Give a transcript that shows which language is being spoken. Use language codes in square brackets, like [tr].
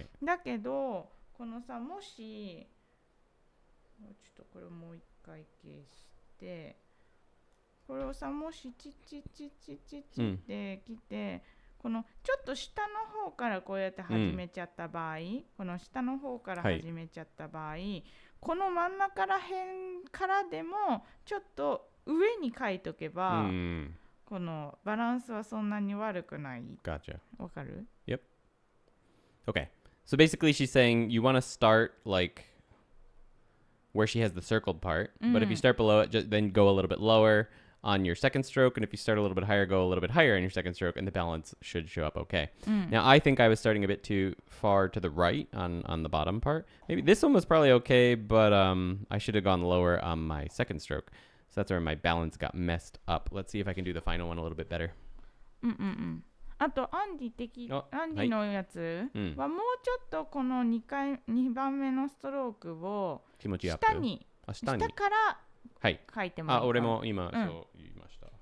[ja] だけどこのさもしちょっとこれをもう一回消してこれをさもしチッチッチッチッチッチッってきて、このちょっと下の方からこうやって始めちゃった場合、この下の方から始めちゃった場合、この真ん中ら辺からでもちょっと上に書いとけば、このバランスはそんなに悪くない。 [en] Gotcha. [ja] わかる? [en] Yep. Okay. So basically she's saying you want to start like where she has the circled part, but if you start below it, then go a little bit lower on your second stroke, and if you start a little bit higher, go a little bit higher on your second stroke, and the balance should show up okay. Now, I think I was starting a bit too far to the right on the bottom part. Maybe this one was probably okay, but I should have gone lower on my second stroke. So that's where my balance got messed up. Let's see if I can do the final one a little bit better. [ja] あとアンディのやつはもうちょっとこの2番目のストロークを下から書いてもいいかな。俺も今そう言いました。